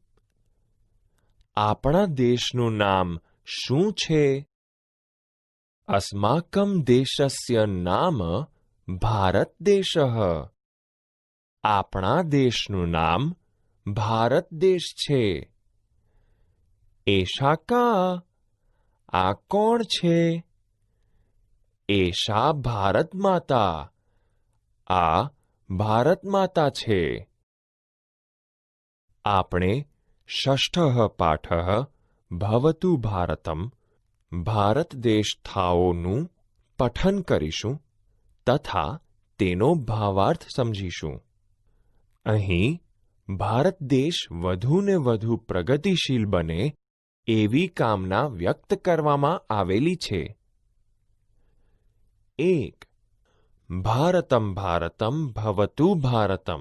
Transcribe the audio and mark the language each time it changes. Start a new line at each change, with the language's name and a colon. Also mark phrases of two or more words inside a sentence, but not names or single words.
Gujarati: આપણા દેશનું નામ શું છે?
Sanskrit: अस्माकं देशस्य नाम भारत देशः।
Gujarati: આપણા દેશનું નામ ભારત દેશ છે.
Sanskrit: एषा का?
Gujarati: આ કોણ છે?
Sanskrit: एषा भारत माता.
Gujarati: આ ભારત માતા છે. આપણે
Sanskrit: षष्ठः पाठः भवतु भारतम् भारत देश
Gujarati: थाओનું પઠન કરીશું તથા તેનો ભાવાર્થ સમજીશું. અહીં ભારત દેશ વધુ ને વધુ પ્રગતિશીલ બને એવી કામના વ્યક્ત કરવામાં આવેલી છે.
Sanskrit: 1. भारतम् भारतम् भवतु भारतम्.